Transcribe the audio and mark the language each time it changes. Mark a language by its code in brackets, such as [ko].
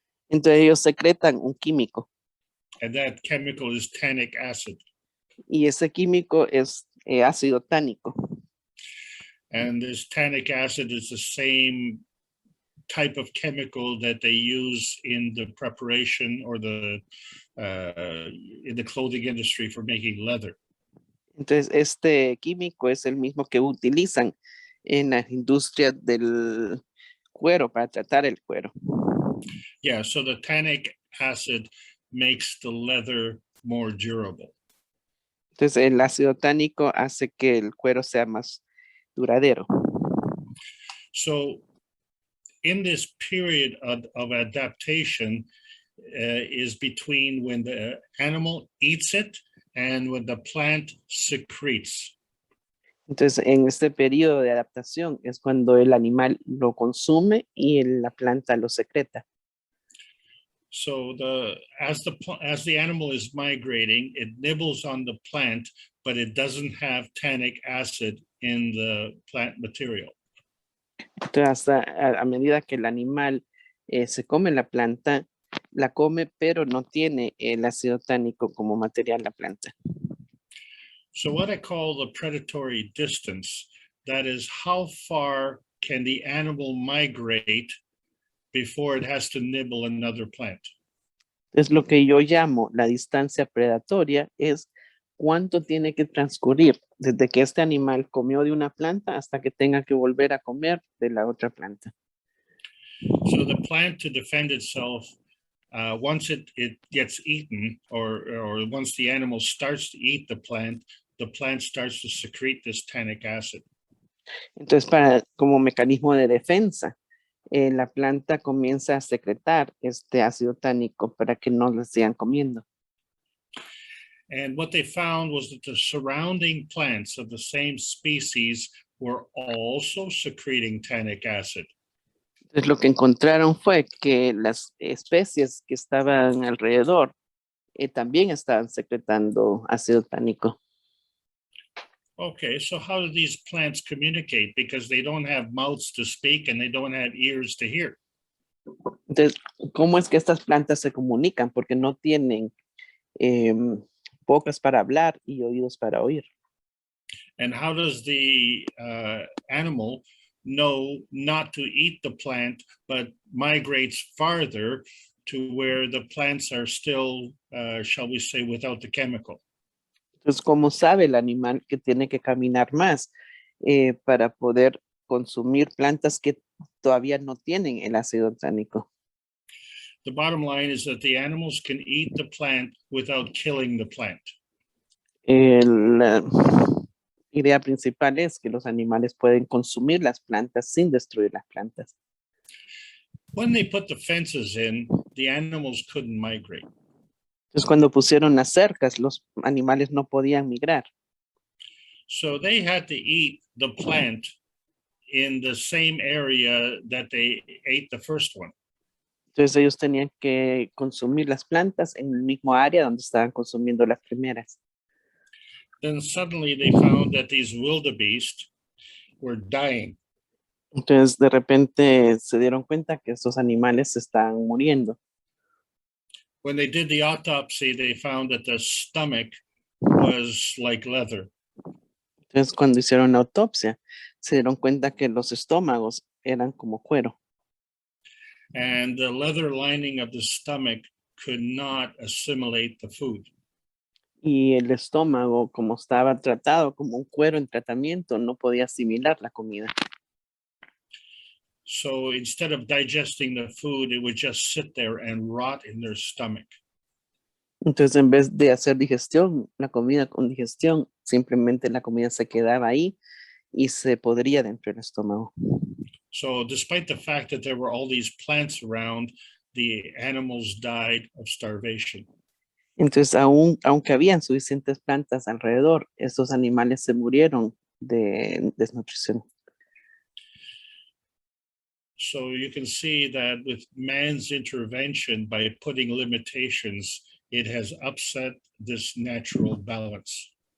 [es] entonces ellos secretan un químico. [en] and that chemical is tannic acid. [es] Y ese químico es ácido tánico. [en] And this tannic acid is the same type of chemical that they use in the preparation or in the clothing industry for making leather. [es] Entonces este químico es el mismo que utilizan en la industria del cuero para tratar el cuero. [en] Yeah, so the tannic acid makes the leather more durable. [es] Entonces el ácido tánico hace que el cuero sea más duradero. [en] So in this period of adaptation is between when the animal eats it and when the plant secretes. [es] Entonces, en este periodo de adaptación es cuando el animal lo consume y la planta lo secreta. [en] So as the animal is migrating, it nibbles on the plant, but it doesn't have tannic acid in the plant material. [es] Entonces, hasta a medida que el animal se come la planta, la come, pero no tiene el ácido tánico como material la planta. [en] So what I call the predatory distance, that is how far can the animal migrate before it has to nibble another plant. [es] Entonces, lo que yo llamo la distancia predatoria es cuánto tiene que transcurrir desde que este animal comió de una planta hasta que tenga que volver a comer de la otra planta. [en] So the plant, to defend itself, once it gets eaten, or once the animal starts to eat the plant starts to secrete this tannic acid. [es] Entonces, como mecanismo de defensa, la planta comienza a secretar este ácido tánico para que no lo sigan comiendo. [en] And what they found was that the surrounding plants of the same species were also secreting tannic acid. [es] Entonces, lo que encontraron fue que las especies que estaban alrededor también estaban secretando ácido tánico. [en] Okay, so how do these plants communicate? Because they don't have mouths to speak and they don't have ears to hear. [es] Entonces, ¿cómo es que estas plantas se comunican? Porque no tienen bocas para hablar y oídos para oír. [en] And how does the animal know not to eat the plant, but migrates farther to where the plants are still, shall we say, without the chemical? [es] Entonces, ¿cómo sabe el animal que tiene que caminar más para poder consumir plantas que todavía no tienen el ácido tánico? [en] The bottom line is that the animals can eat the plant without killing the plant. [es] La idea principal es que los animales pueden consumir las plantas sin destruir las plantas. [en] When they put the fences in, the animals couldn't migrate. [es] Entonces, cuando pusieron las cercas, los animales no podían migrar. [en] So they had to eat the plant in the same area that they ate the first one. [es] Entonces, ellos tenían que consumir las plantas en el mismo área donde estaban consumiendo las primeras. [en] Then suddenly they found that these wildebeest were dying. [es] Entonces, de repente se dieron cuenta que estos animales se estaban muriendo. [en] When they did the autopsy, they found that the stomach was like leather. [es] Entonces, cuando hicieron la autopsia, se dieron cuenta que los estómagos eran como cuero. [en] And the leather lining of the stomach could not assimilate the food. [es] Y el estómago, como estaba tratado como un cuero en tratamiento, no podía asimilar la comida. [en] So instead of digesting the food, it would just sit there and rot in their stomach. [es] Entonces, en vez de hacer digestión, la comida con digestión, simplemente la comida se quedaba ahí y se podría dentro del estómago. [en] So despite the fact that there were all these plants around, the animals died of starvation. [es] Entonces, aunque habían suficientes plantas alrededor, estos animales se murieron de desnutrición. [en] So you can see that with man's intervention, by putting limitations, it has upset this natural balance.